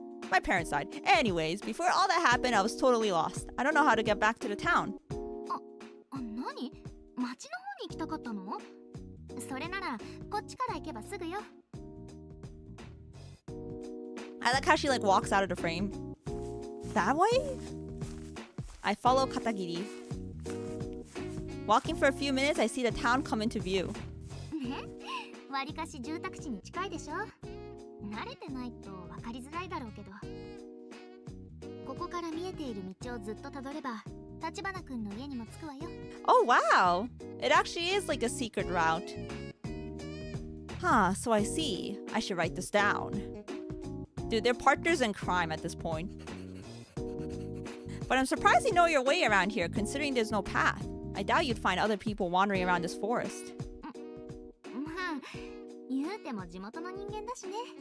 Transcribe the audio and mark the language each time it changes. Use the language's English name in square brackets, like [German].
[English] My parents died. Anyways, before all that happened, I was totally lost. I don't know how to get back to the town. [Japanese] 何？町の方に行きたかったの？それならこっちから行けばすぐよ。 [English] I like how she like walks out of the frame. That way? I follow Katagiri. Walking for a few minutes, I see the town come into view. [Japanese] ね、わりかし住宅地に近いでしょ。慣れてないと分かりづらいだろうけど。ここから見えている道をずっとたどれば、立花くんの家にも着くわよ。 [English] Oh wow! It actually is like a secret route. Huh, so I see. I should write this down. Dude, they're partners in crime at this point. But I'm surprised you know your way around here, considering there's no path. I doubt you'd find other people wandering around this forest. [Japanese] まあ、言うても地元の人間だしね。